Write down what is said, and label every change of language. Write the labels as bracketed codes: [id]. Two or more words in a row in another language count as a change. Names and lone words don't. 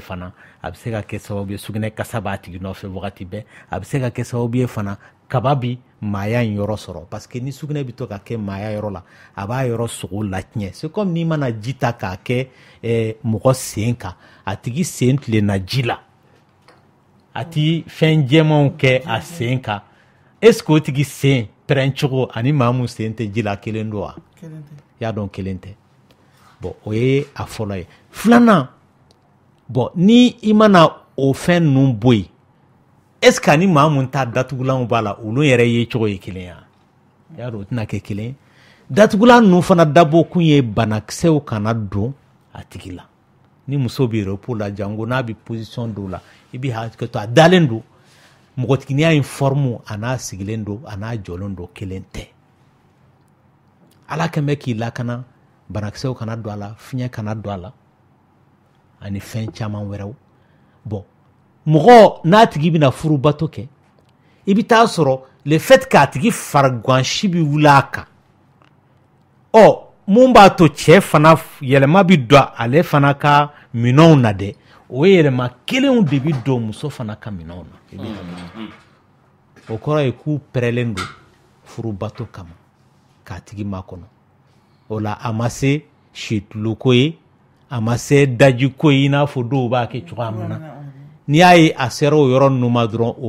[bm] fana a bɛ se ka kɛ sababu ye sugunɛ kasa b'a tigi nɔfɛ wagati bɛɛ a bɛ se ka kɛ sababu ye fana kaba bi maaya in yɔrɔ sɔrɔ parce que ni sugunɛ bɛ to ka kɛ maaya yɔrɔ la a b'a yɔrɔ sogo latiɲɛ [fr] c'est comme n'i [bm] mana ji ta k'a kɛ mɔgɔ sen kan a tigi sen tilenna ji la a ti fɛn jɛmanw kɛ a sen kan [fr] est-ce que [bm] o tigi sen pɛrɛn cogo ani maa mun sen tɛ ji la kelen don wa y'a dɔn kelen tɛ bon o ye a fɔlɔ ye filanan bon ni i mana o fɛn ninnu bɔ yen [fr] est-ce que [bm] ani maa mun ta datugulanw b'a la olu yɛrɛ ye cogo ye kelen ya y'a dɔn o tɛna kɛ kelen ye datugulan ninnu fana dabɔ kun ye banakisɛw kana don a tigi la ni muso bɛ repos la jango n'a bɛ position dɔw la i bɛ hakili to a dalen don mɔgɔtiginiya in forme a n'a sigilen don a n'a jɔlen don kelen tɛ ala kɛn bɛ k'i lakana banakisɛw kana don a la fiɲɛ kana don a la ani fɛn caman wɛrɛw bon mɔgɔ n'a tigi bɛna furubato kɛ i bɛ taa sɔrɔ le fait k'a tigi farigansi bɛ wuli a kan mun b'a to cɛ fana yɛlɛma bɛ don ale fana ka minɛnw na dɛ o yɛlɛma kelenw de bɛ don muso fana ka minɛnw na o kɔrɔ ye k'u pɛrɛlen don furubato kama k'a tigi makɔnɔ o la a ma se situluko ye a ma se dajiko ye i n'a fɔ dɔw b'a kɛ cogoya min na n'i y'a ye a sera o yɔrɔ ninnu ma dɔrɔn o